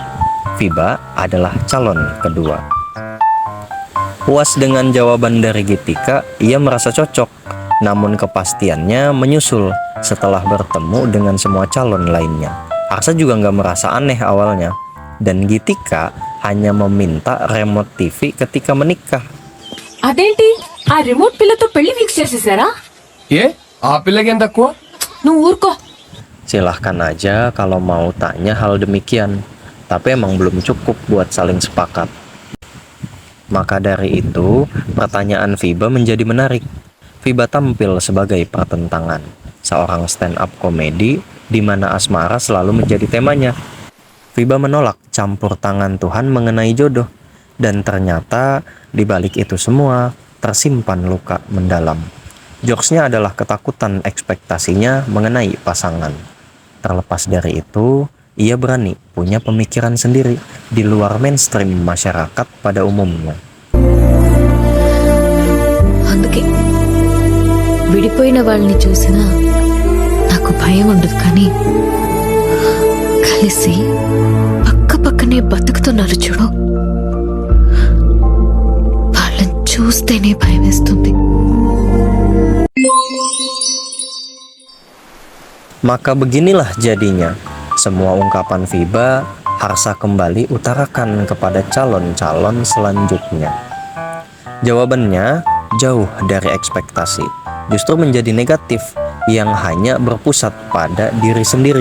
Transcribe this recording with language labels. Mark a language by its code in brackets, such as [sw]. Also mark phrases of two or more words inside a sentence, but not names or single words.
[id] Fiba adalah calon kedua. Puas dengan jawaban dari Gitika, ia merasa cocok. Namun kepastiannya menyusul setelah bertemu dengan semua calon lainnya. Harsha juga nggak merasa aneh awalnya. Dan Gitika hanya meminta remote TV ketika menikah. [te] అదేంటి ఆ రిమోట్ పిల్లతో పెళ్లి ఫిక్స్ చేసేసారా? ఏ ఆ పిల్లకి ఏం తక్కువ? నువ్వు ఊరుకో. [id] Silahkan aja kalau mau tanya hal demikian, tapi emang belum cukup buat saling sepakat. Maka dari itu, pertanyaan Fiba menjadi menarik. Fiba tampil sebagai pertentangan, seorang stand-up komedi di mana asmara selalu menjadi temanya. Fiba menolak campur tangan Tuhan mengenai jodoh, dan ternyata di balik itu semua tersimpan luka mendalam. Jokesnya adalah ketakutan ekspektasinya mengenai pasangan. Terlepas dari itu, ia berani punya pemikiran sendiri di luar mainstream masyarakat pada umumnya. [te] అందుకే విడిపోయిన వాళ్ళని చూసినా నాకు భయం ఉండదు, కానీ కలిసి పక్క పక్కనే బతుకుతున్నారు చూడు, వాళ్ళని చూస్తేనే భయం వేస్తుంది. [id] Maka beginilah jadinya, semua ungkapan Fiba, Harsha kembali utarakan kepada calon-calon selanjutnya. Jawabannya, jauh dari ekspektasi, justru menjadi negatif yang hanya berpusat pada diri sendiri.